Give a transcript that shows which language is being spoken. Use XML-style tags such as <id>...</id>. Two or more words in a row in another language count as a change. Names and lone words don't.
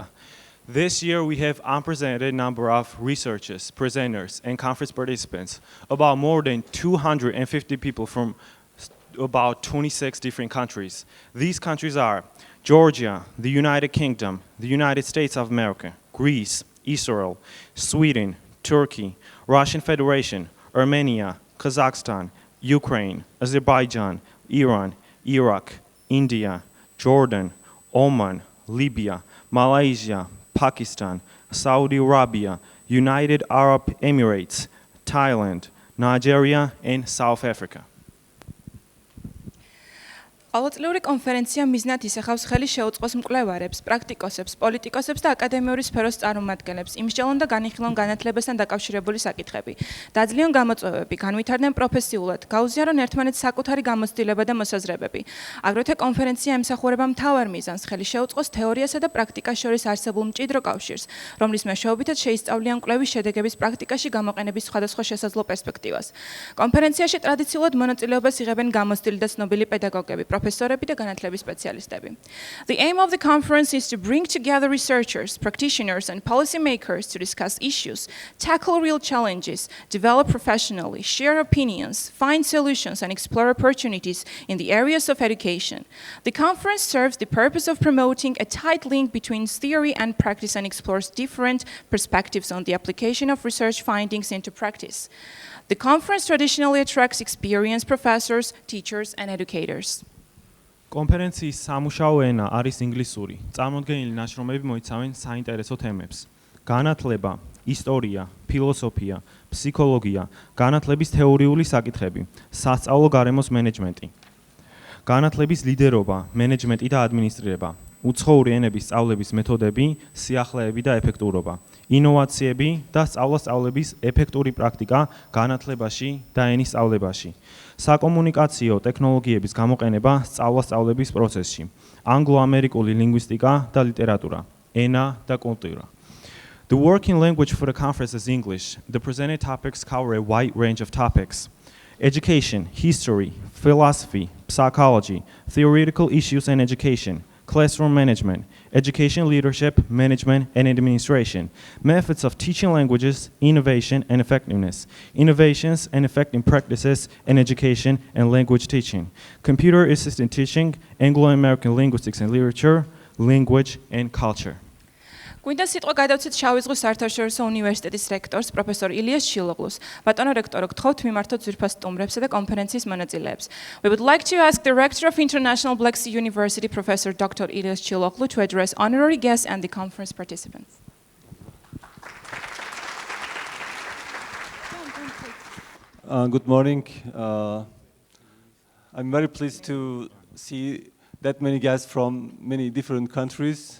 <en>This year we have unprecedented number of researchers, presenters and conference participants, about more than 250 people from about 26 different countries. These countries are Georgia, the United Kingdom, the United States of America, Greece, Israel, Sweden, Turkey, Russian Federation, Armenia, Kazakhstan, Ukraine, Azerbaijan, Iran, Iraq, India, Jordan, Oman, Libya, Malaysia, Pakistan, Saudi Arabia, United Arab Emirates, Thailand, Nigeria, and South Africa.</en> <ka>ყოველწლიური კონფერენცია მიზნად ისახავს ხელი შეუწყოს მკვლევარებს, პრაქტიკოსებს, პოლიტიკოსებს და აკადემიური სფეროს წარმომადგენლებს იმსჯელონ და განიხილონ განათლებასთან დაკავშირებული საკითხები. დაძლიონ გამოწვევები, განვითარდნენ პროფესიულად, გაუზიარონ ერთმანეთს საკუთარი გამოცდილება და მოსაზრებები. აგრეთვე კონფერენცია ემსახურება მთავარ მიზანს, ხელი შეუწყოს თეორიასა და პრაქტიკას შორის არსებულ მჭიდრო კავშირს, რომლის მეშვეობითაც შეისწავლიან კვლევის შედეგების პრაქტიკაში გამოყენების სხვადასხვა შესაძლო პერსპექტივას. კონფერენციაში ტრადიციულად მონაწილეობას იღებენ გამოცდილი და ცნობილი პედაგოგები, professors და განათლების სპეციალისტები.</ka> <en>The aim of the conference is to bring together researchers, practitioners and policymakers to discuss issues, tackle real challenges, develop professionally, share opinions, find solutions and explore opportunities in the areas of education. The conference serves the purpose of promoting a tight link between theory and practice and explores different perspectives on the application of research findings into practice. The conference traditionally attracts experienced professors, teachers and educators.</en> <ka>კონფერენციის სამუშაო ენა არის ინგლისური. წარმოდგენილი ნაშრომები მოიცავენ საინტერესო თემებს: განათლება, ისტორია, ფილოსოფია, ფსიქოლოგია, განათლების თეორიული საკითხები, სასწავლო გარემოს მენეჯმენტი, განათლების ლიდერობა, მენეჯმენტი და ადმინისტრირება, უცხოური ენების სწავლების მეთოდები, სიახლეები და ეფექტურობა, ინოვაციები და სწავლების ეფექტური პრაქტიკა განათლებაში და ენის სწავლებაში, საკომუნიკაციო ტექნოლოგიების გამოყენება სწავლების პროცესში, ანგლო-ამერიკული ლინგვისტიკა და ლიტერატურა, ენა და კულტურა.</ka> <en>The working language for the conference is English. The presented topics cover a wide range of topics: education, history, philosophy, psychology, theoretical issues and education, classroom management, education leadership, management and administration, methods of teaching languages, innovation and effectiveness, innovations and effective practices in education and language teaching, computer-assisted teaching, Anglo-American linguistics and literature, language and culture.</en> <ka>გვინდა სიტყვა გადავცეთ შავი ზღვის საერთაშორისო უნივერსიტეტის რექტორს, პროფესორ ილიას ჩილოღლუს. ბატონო რექტორო, გთხოვთ მიმართოთ ძვირფას სტუმრებსა და კონფერენციის მონაწილეებს.</ka> <en>We would like to ask the rector of International Black Sea University, Professor Dr. Ilyas Chiloghlu, to address honorary guests and the conference participants. Good morning. I'm very pleased to see that many guests from many different countries.</en>